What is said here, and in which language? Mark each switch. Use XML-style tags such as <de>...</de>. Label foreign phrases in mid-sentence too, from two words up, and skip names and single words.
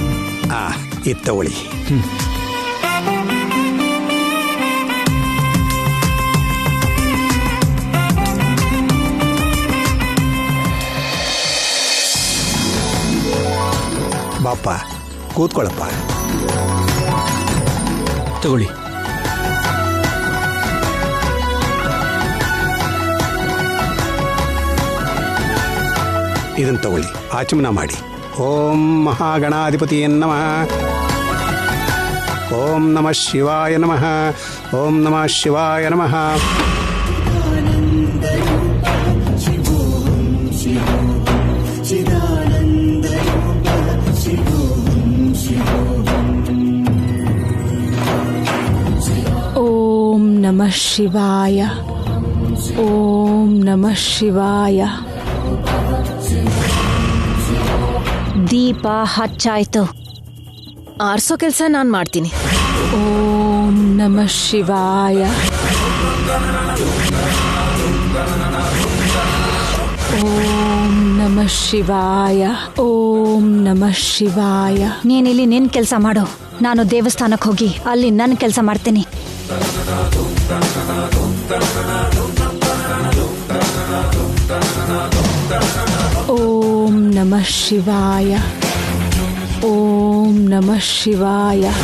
<kn>ಇದು ತಗೊಳ್ಳಿ. ಬಾಪ, ಕೂತ್ಕೊಳ್ಳಪ್ಪ. ತಗೊಳ್ಳಿ. ಇದನ್ನು ತಗೊಳ್ಳಿ, ಆಚಮನ ಮಾಡಿ.</kn> <sa>ಓಂ ಮಹಾಗಣಾಧಿಪತಿಯೇ ನಮಃ. ಓಂ ನಮಃ ಶಿವಾಯ ನಮಃ. ಓಂ ನಮಃ ಶಿವಾಯ ನಮಃ. ಓಂ ನಮಃ ಶಿವಾಯ. ಓಂ ನಮಃ ಶಿವಾಯ.</sa> <kn>ದೀಪ ಹಚ್ಚಾಯ್ತು. ಆರ್ಸೋ ಕೆಲಸ ನಾನ್ ಮಾಡ್ತೀನಿ.</kn> <sa>ಓಂ ನಮಃ ಶಿವಾಯ. ಓಂ ನಮಃ ಶಿವಾಯ. ಓಂ ನಮಃ ಶಿವಾಯ.</sa> <kn>ನೀನಿಲ್ಲಿ ನಿನ್ ಕೆಲಸ ಮಾಡು, ನಾನು ದೇವಸ್ಥಾನಕ್ಕೆ ಹೋಗಿ ಅಲ್ಲಿ ನನ್ನ ಕೆಲಸ ಮಾಡ್ತೀನಿ.</kn> <sa>ಓಂ ನಮಃ ಶಿವಾಯ. ಓಂ ನಮಃ ಶಿವಾಯ.</sa>